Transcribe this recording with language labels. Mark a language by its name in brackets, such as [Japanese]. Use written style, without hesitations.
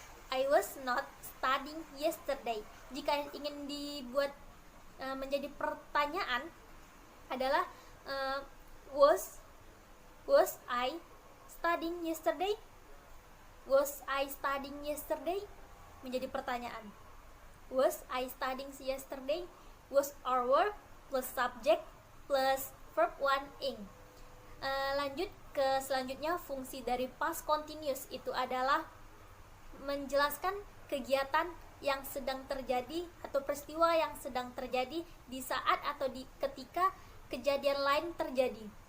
[English] I was not studying yesterday. [Indonesian] Jika ingin dibuat menjadi pertanyaan adalah [English] was I studying yesterday? Was I studying yesterday? [Indonesian] Menjadi pertanyaan. [English] Was I studying yesterday? Was or were plus subject plus verb one ing. [Indonesian] Lanjut ke selanjutnya, fungsi dari past continuous itu adalah menjelaskan kegiatan yang sedang terjadi atau peristiwa yang sedang terjadi di saat atau ketika kejadian lain terjadi.